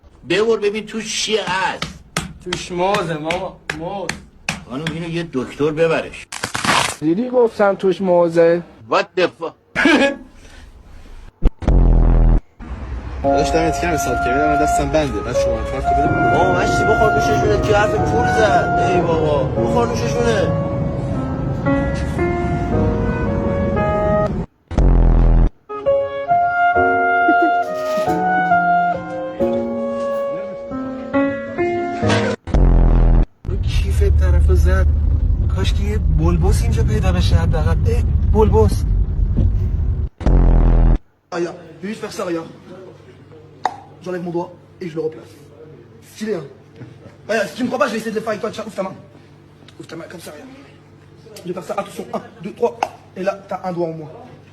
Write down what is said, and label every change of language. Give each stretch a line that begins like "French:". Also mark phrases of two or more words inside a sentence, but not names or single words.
Persian: ببر ببین توش چیه هست. توش موزه ماما، موز. خانم اینو یه دکتر ببرش. دیدی گفتم توش موزه.
English: What the fuck.
Persian: داشتم اتکرم حساب کردم من دستم بنده بعد شما کارت بده. آه مشتی بخور نوششونه که حرف پول زد. ای بابا بخور نوششونه. کیف طرفو زد. کاش که یه بلبوس اینجا پیدا بشه حداقل. بلبوس.
French: Rien, je vais juste faire ça, regarde. J'enlève mon doigt et je le replace. Stylé, hein. Regarde, si tu me crois pas, je vais essayer de le faire avec toi. Tiens, ouvre ta main. Ouvre ta main comme ça, regarde. Je vais faire ça, attention. 1, 2, 3. Et là, t'as un doigt en moins.